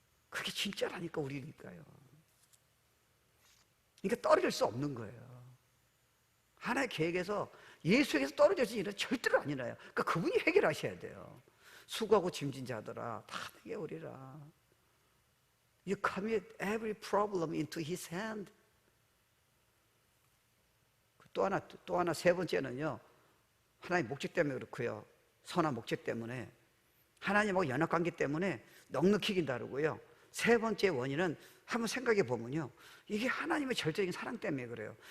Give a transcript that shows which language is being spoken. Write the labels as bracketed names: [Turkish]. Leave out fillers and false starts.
[Korean] 그게 진짜라니까 우리니까요. 그러니까 떨어질 수 없는 거예요. 하나의 계획에서 예수에게서 떨어질 수 있는 절대로 아니라요. 그러니까 그분이 해결하셔야 돼요. 수고하고 짐진 자들아 다 내게 오리라. [English] You commit every problem into His hand. [Korean] 또 하나 세 번째는요 하나님 목적 때문에 그렇고요. 선한 목적 때문에 하나님하고 연합관계 때문에 넉넉히 다르고요. 세 번째 원인은 한번 생각해 보면요 이게 하나님의 절대적인 사랑 때문에 그래요.